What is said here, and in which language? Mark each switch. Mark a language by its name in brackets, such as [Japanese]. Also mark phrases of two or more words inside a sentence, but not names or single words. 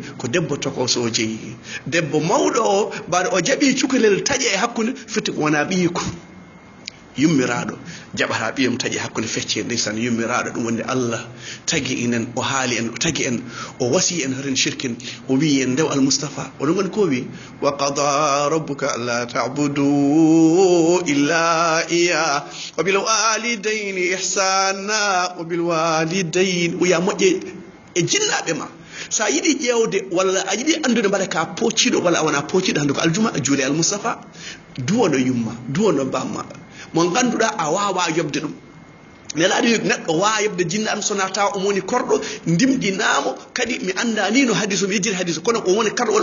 [Fula] ko debbo tokoso o jeeyi debbo mawɗo o mbaɗo o jaɓi cukalel taƴa e hakkude firti ko wona ɓiyiko yummiraɗo jaɓata ɓiyam taƴi hakkude fecce ndeysan yummiraɗo ɗum wonde Allah tagui enen o haali en o tagui en o wasi en horen shirkin o wi en ndew almoustapha oɗon goni ko wi [Arabic] وقضى ربك ألا تعبدوا إلا إيا وبالوالدين إحسانا وبالوالدين [Fula] o ya moƴƴe e jinnaɓe ma sa yiɗi ƴewde walla a yiɗi andude mbaɗa ka pocciɗo walla a wona pocciɗo hannde ko aljuma juule almoustapha duwono yumma duwono bamma mo ngannduɗaa a wawa yobde ɗum nelaɗo neɗɗo wawa yobde jinnaɗo sona tawa omo woni korɗo ndimɗinamo kadi mi anda ni no hadis o mi yejjiri hadis kono o woni karɗo